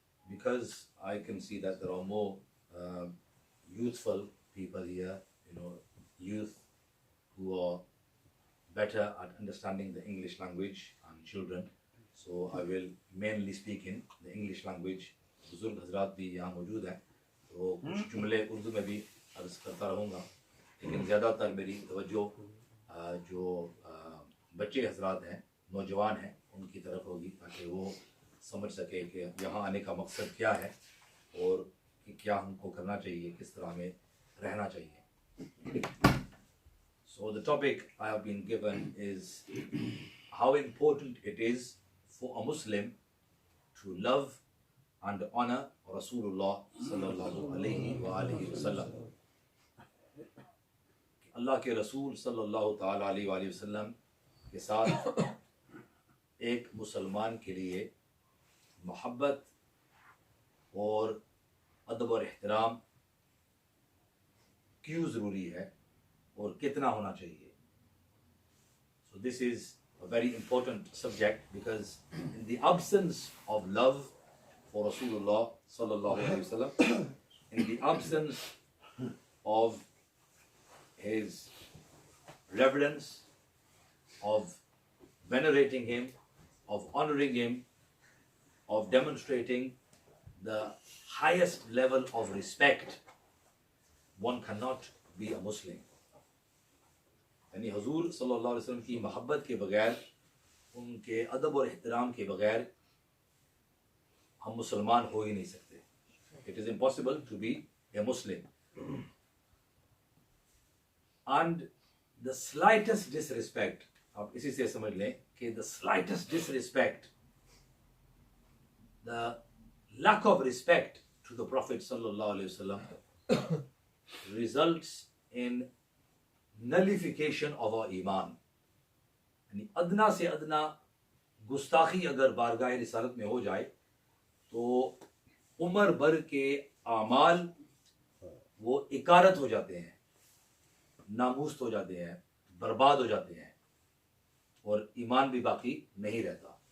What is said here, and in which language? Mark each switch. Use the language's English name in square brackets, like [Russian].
[English] Because I can see that there are more youthful people here, youth who are better at understanding the English language and children. So I will mainly speak in the English language. [Urdu] بزرگ حضرات بھی یہاں موجود ہیں تو کچھ جملے اردو میں بھی عرض کرتا رہوں گا، لیکن زیادہ تر میری توجہ جو بچے حضرات ہیں، نوجوان ہیں، ان کی طرف ہوگی تاکہ وہ سمجھ سکے کہ یہاں آنے کا مقصد کیا ہے اور کہ کیا ہم کو کرنا چاہیے، کس طرح ہمیں رہنا چاہیے. [English] So the topic I have been given is how important it is for a Muslim to love and honor Rasool-Allah sallallahu alayhi wa alihi wa sallam. [Urdu] اللہ کے رسول صلی اللہ تعالیٰ علیہ وآلہ وسلم کے ساتھ ایک مسلمان کے لیے محبت اور ادب اور احترام کیوں ضروری ہے اور کتنا ہونا چاہیے. [English] So this is a very important subject because in the absence of love for Rasulullah sallallahu alaihi wasallam, in the absence of his reverence, of venerating him, of honoring him, of demonstrating the highest level of respect, one cannot be a Muslim. [Urdu] یعنی حضور صلی اللہ علیہ وسلم کی محبت کے بغیر، ان کے ادب اور احترام کے بغیر ہم مسلمان ہو ہی نہیں سکتے. [English] It is impossible to be a Muslim. And the slightest disrespect, [Urdu] آپ اسی سے سمجھ لیں کہ [English] the slightest disrespect, the lack of respect to the Prophet sallallahu alaihi wasallam results in nullification of our ایمان. [Urdu] یعنی ادنا سے ادنا گستاخی اگر بارگاہ رسالت میں ہو جائے تو عمر بھر کے اعمال وہ اکارت ہو جاتے ہیں، ناموست ہو جاتے ہیں، برباد ہو جاتے ہیں اور ایمان بھی باقی نہیں رہتا.